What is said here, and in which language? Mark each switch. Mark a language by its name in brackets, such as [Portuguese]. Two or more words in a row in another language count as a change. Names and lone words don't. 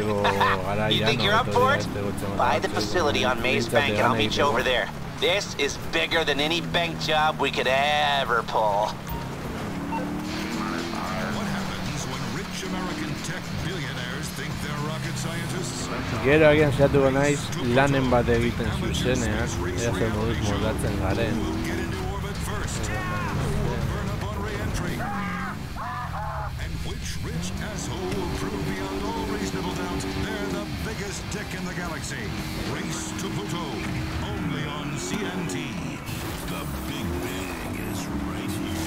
[English] You think you're up for it? Buy the facility on Maze Bank and I'll meet you over there. This is bigger than any bank job we could ever pull. What happens when rich American tech billionaires think they're rocket scientists? [Basque] Gero agian saiatuko naiz lanen bat egiten zuzenean, ea zer moduz moldatzen garen. [English] Dick in the galaxy. Race to Pluto. Only on CNT. The Big Bang is right here.